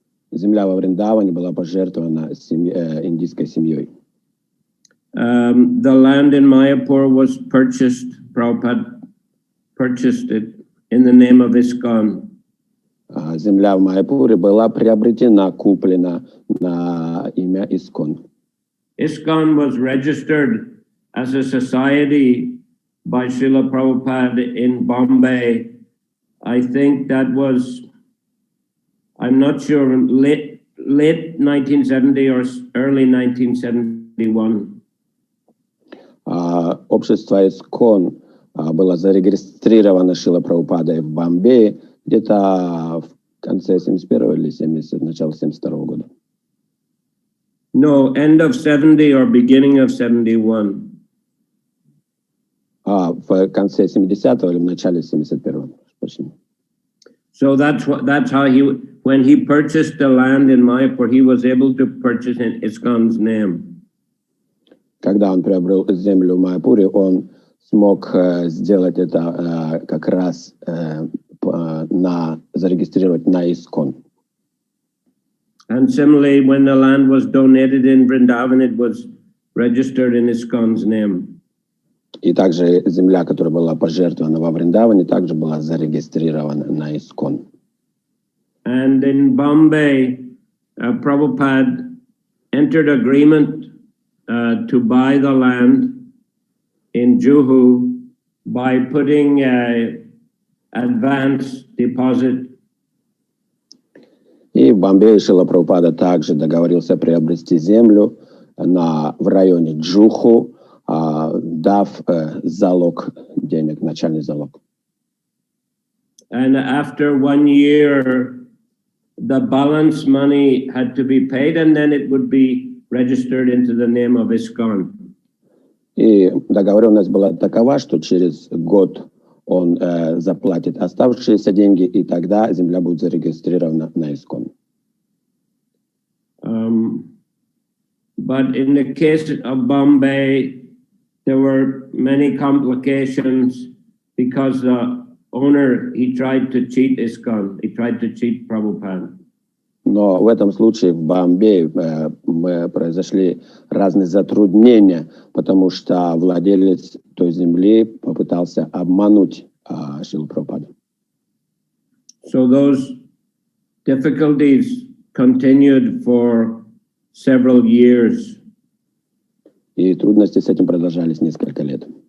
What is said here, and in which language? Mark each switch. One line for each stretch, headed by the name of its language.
Russian: Земля во Вриндаване была пожертвована индийской семьей.
English: The land in Mayapur was purchased, Prabhupada purchased it in the name of ISKCON.
Russian: Земля в Майяпуре была приобретена, куплена на имя ISKCON.
English: ISKCON was registered as a society by Srila Prabhupada in Bombay. I think that was, I'm not sure, late 1970 or early 1971.
Russian: Общество ISKCON было зарегистрировано Шрилой Прабхупадой в Бомбее где-то в конце 71 или 70, начало 72 года.
English: No, end of 70 or beginning of 71.
Russian: В конце 70-го или в начале 71-го.
English: So that's how when he purchased the land in Mayapur, he was able to purchase in ISKCON's name.
Russian: Когда он приобрел землю в Майяпуре, он смог сделать это как раз зарегистрировать на ISKCON.
English: And similarly, when the land was donated in Vrindavan, it was registered in ISKCON's name.
Russian: И также земля, которая была пожертвована во Вриндаване, также была зарегистрирована на ISKCON.
English: And in Bombay, Prabhupada entered agreement to buy the land in Juhu by putting an advance deposit.
Russian: И в Бомбее Шрила Прабхупада также договорился приобрести землю в районе Джуху, дав залог денег, начальный залог.
English: And after 1 year, the balance money had to be paid, and then it would be registered into the name of ISKCON.
Russian: И договоренность была такова, что через год он заплатит оставшиеся деньги, и тогда земля будет зарегистрирована на ISKCON.
English: But in the case of Bombay, there were many complications because the owner, he tried to cheat ISKCON, he tried to cheat Prabhupada.
Russian: Но в этом случае в Бомбее произошли разные затруднения, потому что владелец той земли попытался обмануть Шрилу Прабхупаду.
English: So those difficulties continued for several years.
Russian: И трудности с этим продолжались несколько лет.